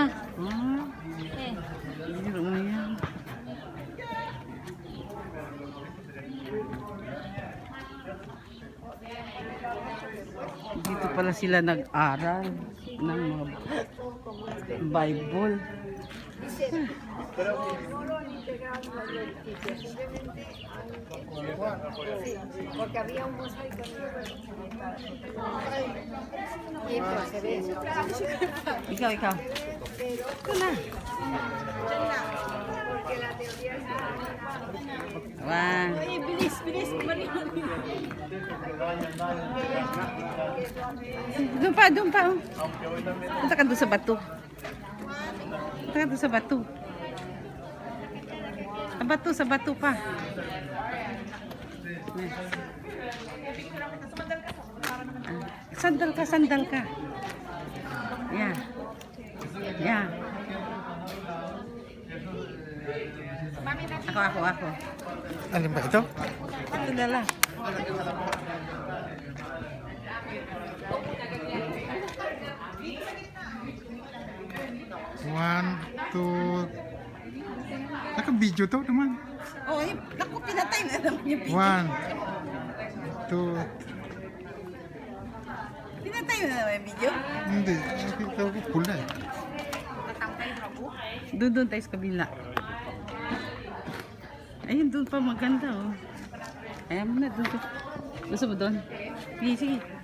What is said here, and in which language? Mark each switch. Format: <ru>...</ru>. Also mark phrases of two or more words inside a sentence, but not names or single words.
<tl>Eh. Biro mo yan. Dito pala sila nag-aral ng mga Bible.</tl> <es>Porque había un mosaico y pues se ve.</es> <tl>Ikaw. Ito na.</tl> <es>Porque la teoría es Wow.</es> <tl>Bilis, bilis. Doon pa, doon pa. Oh. Punta ka doon sa bato. Punta ka doon sa bato. Sa bato pa. Sandal ka. Yan. Yan. Ako. Alin ba ito? Ito dala.</tl> <en>One, two...</en> <tl>Naka-video to naman. Oh, naku, pinatay na naman yung video.</tl> <en>One, two...</en> <tl>Pinatay na naman yung video. Hindi, nakita ko pula eh. Doon tayo sa kabila. Ayun, doon pa maganda oh. Ayan mo na, doon. Gusto mo doon? Sige.</tl>